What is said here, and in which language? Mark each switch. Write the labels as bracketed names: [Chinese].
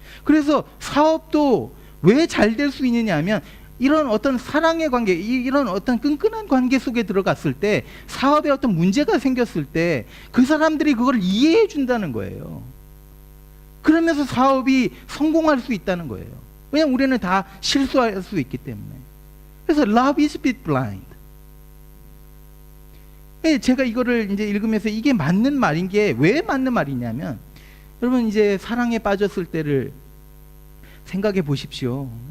[Korean] 그래서 사업도 왜 잘 될 수 있느냐 하면, 이런 어떤 사랑의 관계, 이런 어떤 끈끈한 관계 속에 들어갔을 때, 사업에 어떤 문제가 생겼을 때 그 사람들이 그걸 이해해 준다는 거예요. 그러면서 사업이 성공할 수 있다는 거예요. 왜냐하면 우리는 다 실수할 수 있기 때문에. 그래서 [English] love is blind. [Korean] 제가 이거를 이제 읽으면서 이게 맞는 말인 게 왜 맞는 말이냐면, 여러분 이제 사랑에 빠졌을 때를 생각해 보십시오.